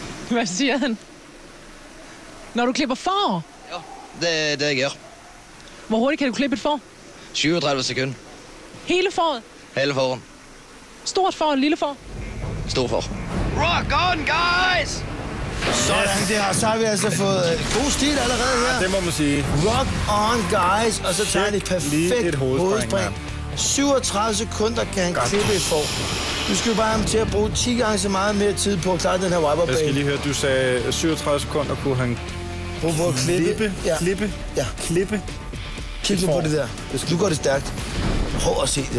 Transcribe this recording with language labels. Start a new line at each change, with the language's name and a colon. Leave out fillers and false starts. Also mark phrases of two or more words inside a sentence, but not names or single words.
Danish: Hvad siger han? Når du klipper får? Ja, det er det jeg gør. Hvor hurtigt kan du klippe et får? 37 sekunder. Hele fåret? Hele fåret. Stort får, lille får? Stor får.
English: Rock on, guys!
Danish: Sådan der, så har vi altså fået god stil allerede her. Ja, det må man sige.
English: Rock on, guys.
Danish: Og så tager han et perfekt hovedspring. 37 sekunder kan han klippe et får. Nu skal vi bare have til at bruge 10 gange så meget mere tid på at klare den her wiperbane. Jeg skal lige høre, du sagde 37 sekunder kunne han bruge på at klippe. Klippe. Kig på det der. Nu går det stærkt. Prøv at se det.